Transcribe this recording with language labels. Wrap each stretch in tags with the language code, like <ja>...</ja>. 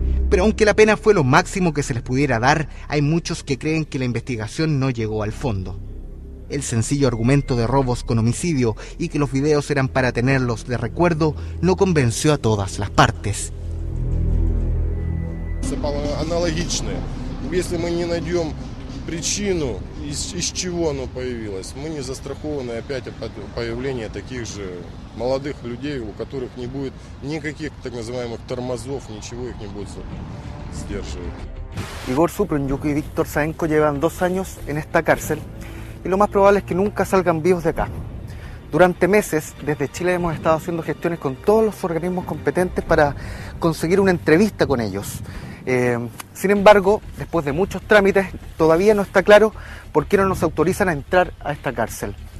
<es>Pero aunque la pena fue lo máximo que se les pudiera dar, hay muchos que creen que la investigación no llegó al fondo. El sencillo argumento de robos con homicidio y que los videos eran para tenerlos de recuerdo no convenció a todas las partes.</es> <ru>Аналогичное. Если мы не найдем причину, из чего оно появилось, мы не застрахованы опять от появления таких же молодых людей, у которых не будет никаких так называемых тормозов, ничего их не будет сдерживать.</ru> <es>Igor Suprunjuk y Víctor Sayenko llevan 2 años en esta cárcel y lo más probable es que nunca salgan vivos de acá. Durante meses, desde Chile hemos estado haciendo gestiones con todos los organismos competentes para conseguir una entrevista con ellos. Sin embargo, después de muchos trámites, todavía no está claro por qué no nos autorizan a entrar a esta cárcel.</es>